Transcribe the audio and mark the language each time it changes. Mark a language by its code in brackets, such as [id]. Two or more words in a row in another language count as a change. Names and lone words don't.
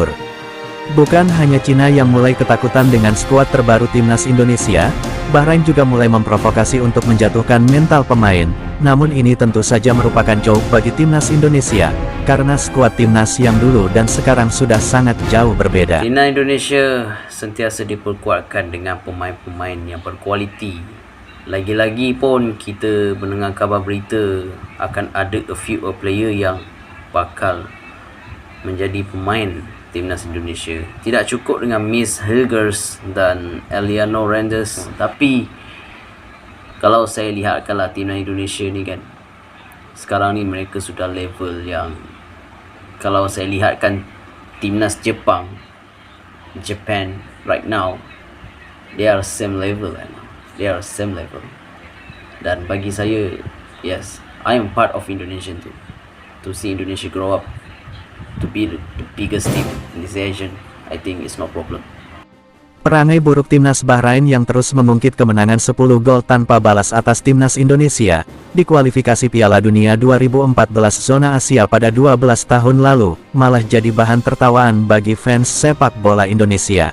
[id] Bukan hanya Cina yang mulai ketakutan dengan skuad terbaru timnas Indonesia, Bahrain juga mulai memprovokasi untuk menjatuhkan mental pemain. Namun ini tentu saja merupakan joke bagi timnas Indonesia, karena skuad timnas yang dulu dan sekarang sudah sangat jauh berbeda. [ms] Timnas Indonesia sentiasa diperkuatkan dengan pemain-pemain yang berkualiti. Lagi-lagi pun kita mendengar kabar berita akan ada [en] a few player [ms] yang bakal menjadi pemain timnas Indonesia. Tidak cukup dengan Miss Hilgers dan Eleanor Reijenders, tapi kalau saya lihatkanlah timnas Indonesia ni kan, sekarang ni mereka sudah level yang, kalau saya lihatkan timnas Japan [en] right now, they are same level right now. They are same level. [ms] Dan bagi saya, [en] yes, I am part of Indonesian too. To see Indonesia grow up to be the biggest team in this Asian, I think it's no problem. [id] Perangai buruk timnas Bahrain yang terus mengungkit kemenangan 10 gol tanpa balas atas timnas Indonesia di kualifikasi Piala Dunia 2014 zona Asia pada 12 tahun lalu, malah jadi bahan tertawaan bagi fans sepak bola Indonesia.